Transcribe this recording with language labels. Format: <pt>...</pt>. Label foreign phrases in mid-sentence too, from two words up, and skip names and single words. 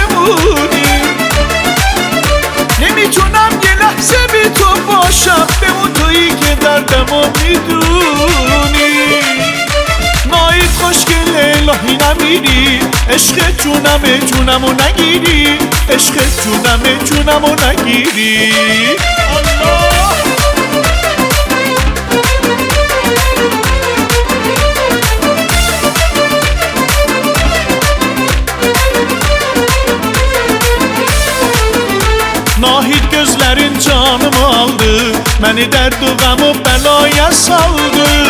<fa>نمیتونم یه لحظه بی تو باشم، بمون تویی که دردمو میدونی. ناهید خوشگله الهی نمیری، عشق جونمو نگیری، عشق جونمو نگیری.</fa> <az>Nahid gözlerin canımı aldı, məni dərd u qəm u bəlaya saldı.</az>